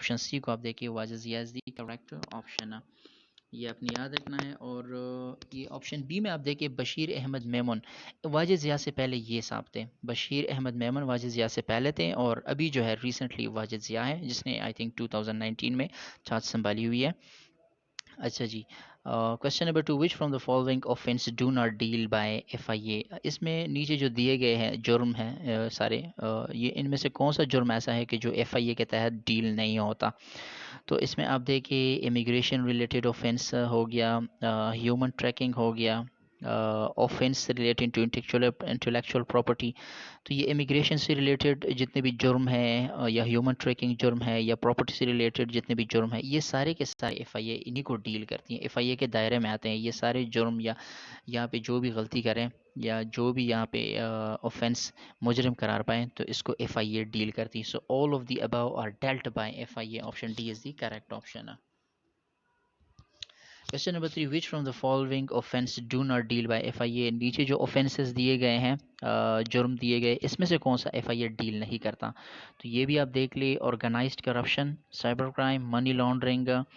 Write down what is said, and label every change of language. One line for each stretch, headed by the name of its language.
Urdu: Option C کو آپ دیکھیے، واجد ضیاء
English: Is the correct option.
Urdu: یہ آپ نے یاد رکھنا ہے. اور یہ آپشن بی میں آپ دیکھیے بشیر احمد میمن. واجد ضیاء سے پہلے یہ صاحب تھے، بشیر احمد میمن واجد ضیاء سے پہلے تھے، اور ابھی جو ہے ریسنٹلی واجد ضیاء ہے، جس نے آئی تھنک 2019 میں چھات سنبھالی ہوئی ہے.
English: اچھا جی، question number 2، which from the following offence do not deal by F I A.
Urdu: اس میں نیچے جو دیے گئے ہیں جرم ہیں سارے، یہ ان میں سے کون سا جرم ایسا ہے کہ جو ایف آئی اے کے تحت ڈیل نہیں ہوتا؟ تو اس میں آپ دیکھیں امیگریشن ریلیٹڈ آفینس ہو گیا، ہیومن ٹریکنگ ہو گیا،
English: Offence relating to intellectual property.
Urdu: تو یہ امیگریشن سے ریلیٹڈ جتنے بھی جرم ہیں، یا ہیومن ٹریکنگ جرم ہے، یا پراپرٹی سے ریلیٹڈ جتنے بھی جرم ہیں، یہ سارے کے سارے ایف آئی اے انہی کو ڈیل کرتی ہیں، ایف آئی اے کے دائرے میں آتے ہیں یہ سارے جرم. یا یہاں پہ جو بھی غلطی کریں، یا جو بھی یہاں پہ اوفینس مجرم قرار پائیں، تو اس کو ایف آئی اے ڈیل کرتی ہے.
English: So all of the above are dealt by F I A. Option D is the correct option. Question number 3، which from the following offence do not deal by F I A.
Urdu: نیچے جو offences دیے گئے ہیں، جرم دیے گئے، اس میں سے کون سا ایف آئی اے ڈیل نہیں کرتا؟ تو یہ بھی آپ دیکھ لیں، organized corruption, cyber crime, money laundering.